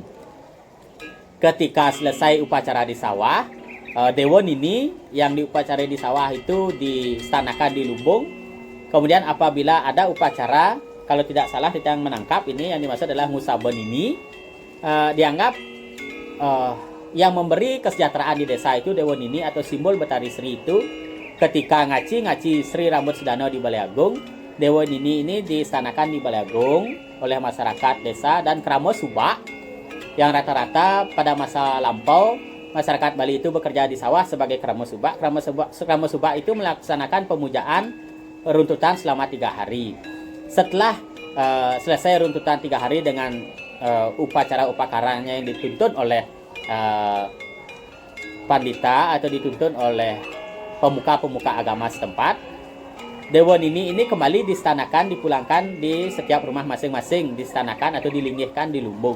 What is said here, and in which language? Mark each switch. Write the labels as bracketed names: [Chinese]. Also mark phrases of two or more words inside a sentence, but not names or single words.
[Indonesian] Ketika selesai upacara di sawah, Dewa Nini yang diupacarai di sawah itu distanakan di lumbung. Kemudian apabila ada upacara, kalau tidak salah kita yang menangkap ini yang dimaksud adalah Musaba Nini, dianggap yang memberi kesejahteraan di desa itu Dewa Nini atau simbol Betari Sri itu. Ketika ngaci Sri Rambut Sedana di Balai Agung, Dewa Nini ini distanakan di Balai Agung oleh masyarakat desa dan Kramo Subak yang rata-rata pada masa lampau masyarakat Bali itu bekerja di sawah sebagai Kramo Subak. Kramo Subak itu melaksanakan pemujaan runtutan selama 3 hari. Setelah selesai runtutan 3 hari dengan upacara-upacaranya yang dituntun oleh pandita atau dituntun oleh pemuka-pemuka agama setempat, Dewa Nini ini kembali distanakan, dipulangkan di setiap rumah masing-masing, distanakan atau dilinggihkan di lumbung.